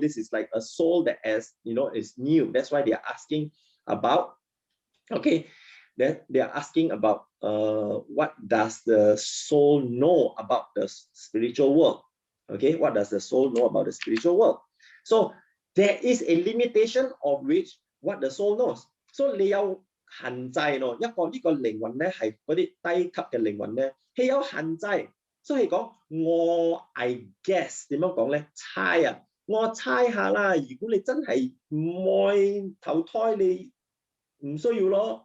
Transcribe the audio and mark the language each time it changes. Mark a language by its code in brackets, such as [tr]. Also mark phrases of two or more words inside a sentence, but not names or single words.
[en] This is like a soul that is new. That's why they are asking about, okay, they are asking about what does the soul know about the spiritual world? Okay, what does the soul know about the spiritual world? So there is a limitation of which what the soul knows. [yue] So 你有限制咯，呢個靈魂咧係嗰啲低級嘅靈魂咧，係有限制，所以講我 [en] I guess [yue] 點樣講咧？猜啊，我猜下啦。如果你真係唔愛投胎，你唔需要咯。